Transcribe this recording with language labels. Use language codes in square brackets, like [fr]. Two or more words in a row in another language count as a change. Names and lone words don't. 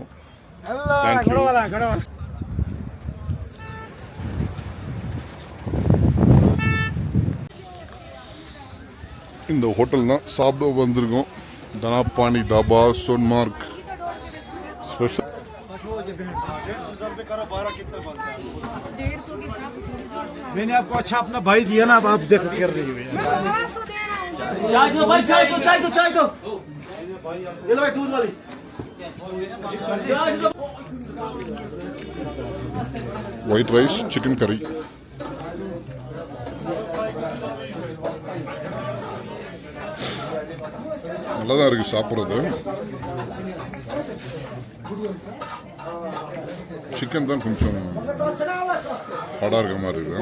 [ta] தேங்க்யூ. இந்த ஹோட்டல் தான் சாப்பிட வந்திருக்கோம். தனாபானி தாபா, சோன்மார்க் ஸ்பெஷல். [hi] मैंने आपको अच्छा अपना भाई दिया ना, अब आप देख कर रही है। चाय दो भाई, चाय दो, चाय दो, चाय दो। ये लो भाई दूध वाली। चाय दो। [en] white rice, chicken curry. [ta] நல்லா தான் இருக்குது சாப்பிட்றது. சிக்கன் தான் கொஞ்சம் ஹார்டாக இருக்கிற மாதிரி இருக்குது.